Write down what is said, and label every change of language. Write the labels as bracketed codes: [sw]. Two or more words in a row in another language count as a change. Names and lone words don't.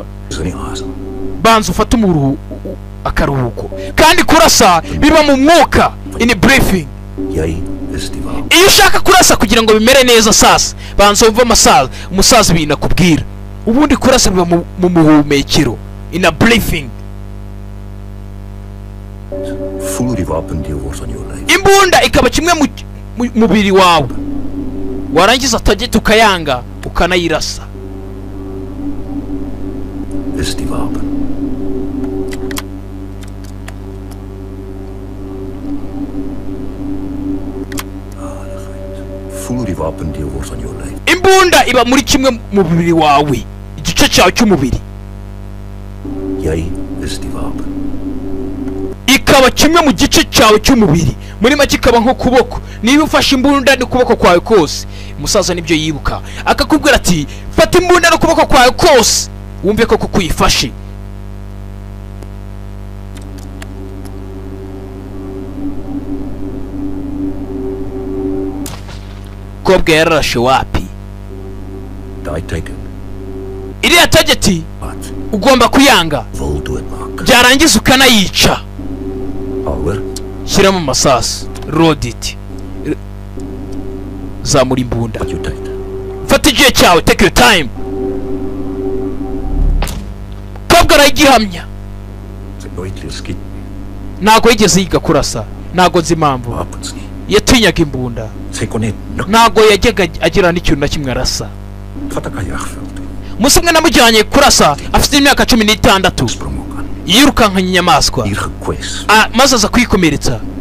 [rw] Banza ufata akaruhuko. Kandi kurasa biba mu mwuka [en] in briefing. [rw] Iyo ushaka kurasa kugira ngo bimere neza sasa banza umva umusaza ibintu akubwira. Ubundi kurasa biba mu muhumekero [en] in a briefing. [rw] Imbunda ikaba kimwe mu mubiri wawe. Warangiza atajye tukayanga ukanayirasa. [nl] is die wapen. Voel die wapen deel wordt van jouw lijf. [rw] Imbunda iba muri kimwe mu mubiri wawe, igice cyawe cy'umubiri. [nl] Jij is die wapen. [rw] Ikaba kimwe mu gice cyawe cy'umubiri, muri make ikaba nko kuboko. Niba ufashe imbunda n'ukuboko kwawe kose, umusaza nibyo yibuka akakubwira ati fata imbunda n'ukuboko kwawe kose wumve ko kuyifashe. Kobwa yararashe wapi? [nl] Die teken. [rw] Iriya tageti ugomba kuyanga, byarangiza ukanayica. Shyiramo amasasu, [en] load it, [rw] zamura imbunda, fata igihe cyawe, [en] take your time. [rw] Kobwa aragihamya, ntago yigeze yiga kurasa, ntago nzi impamvu yatinyaga imbunda, ntago yajyaga agira n'ikintu na kimwe arasa. Umunsi umwe namujyanye kurasa afite imyaka 16, yirukankanye inyamaswa maze aza kwikomeretsa.